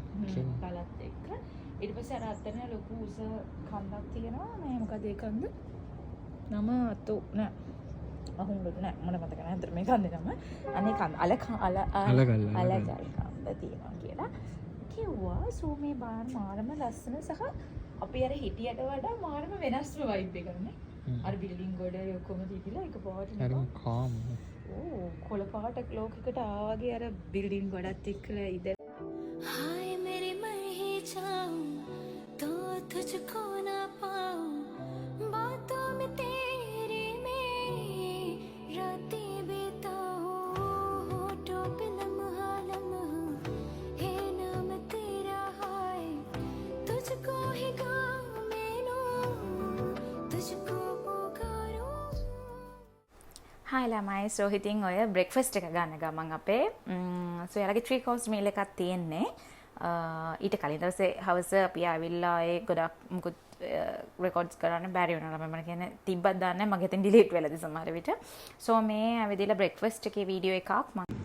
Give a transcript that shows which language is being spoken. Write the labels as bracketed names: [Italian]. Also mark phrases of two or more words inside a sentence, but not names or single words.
[Sinhala] ගලත් එක්ක ඊට පස්සේ අර අතන ලොකු උස කන්දක් තියෙනවා මේ මොකද ඒ කන්ද නම අතෝ නෑ අහුම්බුත් නෑ මට මතක නෑ අතර මේ කන්දේ නම අනේ කන්ද අලගල් කන්ද තියෙනවා කියලා කිව්වා සෝ මේ බාන මාරම ලස්සන සහ අපි අර හිටියට වඩා මාරම වෙනස්ම වයිබ් එකක් නේ අර බිල්ඩින් ගොඩ ඔක්කොම තිබිලා එක පාට හරිම කාම් ඕ කොළ පාට ලෝකයකට ආවගේ අර බිල්ඩින් ගොඩත් එක්කලා ඉඳ [Hindi] हाय मेरी मैं ही चाहूं तो तुझको ना पाऊं बातों में तेरी में रातें बिताऊं होठों पे लम्हा लम्हा है नाम तेरा हाय तुझको ही गाऊं मैं लो तुझको पुकारूं [Sinhala] Hi ළමයි so ඉතින් ඔය බ්‍රෙක්ෆාස්ට් එක ගන්න ගමන් අපේ so යාලගේ [English] 3 course meal [Sinhala] එකක් තියෙන්නේ ඊට කලින් දවසේ හවස අපි ආවිල්ලා ඒ ගොඩක් මුකුත් රෙකෝඩ්ස් කරන්න බැරි වුණා මම කියන්නේ තිබ්බත් දාන්න මගේ හිතෙන් ඩිලීට් වෙලාද සමහර විට so මේ ඇවිදලා බ්‍රෙක්ෆාස්ට් එකේ වීඩියෝ එකක් මම